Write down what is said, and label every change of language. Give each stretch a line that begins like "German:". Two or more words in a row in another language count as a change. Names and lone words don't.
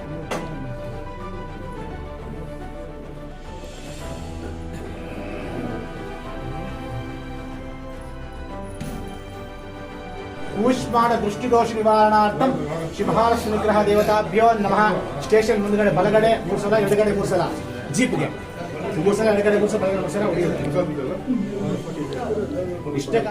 Sanskrit: ऊष्माण दृष्टिदोष निवारणार्थम श्री महालक्ष्मी विग्रह देवताभ्यो नमः।
Kannada: स्टेशन ಮುಂದಗಡೆ ಬಲಗಡೆ 3 ಸಲ, ಎಡಗಡೆ 3 ಸಲ, ಜೀಪ್ಗೆ 3 ಸಲ, ಎಡಗಡೆ 3 ಸಲ, ಬಲಗಡೆ 3 ಸಲ ಹೊಡೆಯುತ್ತೆ. ಇಷ್ಟ